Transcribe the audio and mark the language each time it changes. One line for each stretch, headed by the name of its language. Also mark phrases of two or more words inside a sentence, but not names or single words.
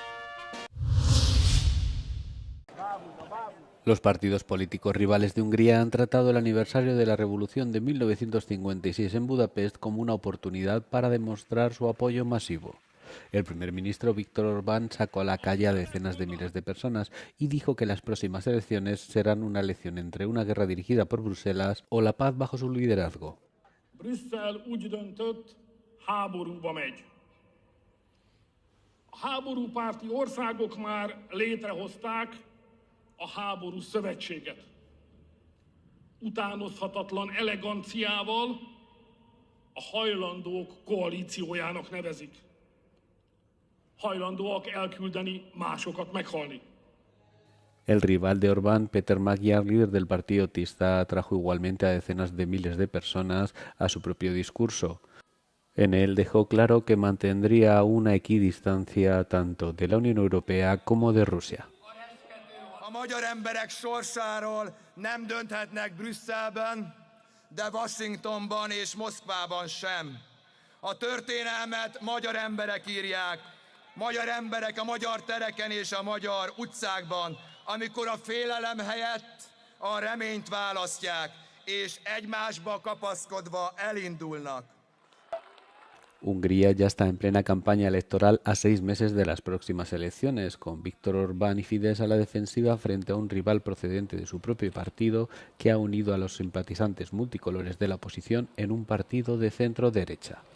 Spanish: Los partidos políticos rivales de Hungría han tratado el aniversario de la Revolución de 1956 en Budapest como una oportunidad para demostrar su apoyo masivo. El primer ministro Viktor Orbán sacó a la calle a decenas de miles de personas y dijo que las próximas elecciones serán una elección entre una guerra dirigida por Bruselas o la paz bajo su liderazgo.
Hungarian: Brüsszel úgy döntött, háborúba megy. A háborúpárti országok már létrehozták a háború szövetséget. Utánozhatatlan eleganciával a hajlandók koalíciójának nevezik. Hajlandóak elküldeni másokat meghalni.
Spanish: El rival de Orbán, Peter Magyar, líder del partido Tista, atrajo igualmente a decenas de miles de personas a su propio discurso. En él dejó claro que mantendría una equidistancia tanto de la Unión Europea como de Rusia.
Hungarian: A magyar emberek sorsáról nem dönthetnek Brüsszelben, de Washingtonban és Moszkvában sem. A történelmet magyar emberek írják. Magyar emberek a magyar tereken és a magyar utcákban, amikor a félelem helyett a reményt választják, és egymásba kapaszkodva elindulnak.
Spanish: Hungría ya está en plena campaña electoral a 6 meses de las próximas elecciones, con Viktor Orbán y Fidesz a la defensiva frente a un rival procedente de su propio partido que ha unido a los simpatizantes multicolores de la oposición en un partido de centro-derecha.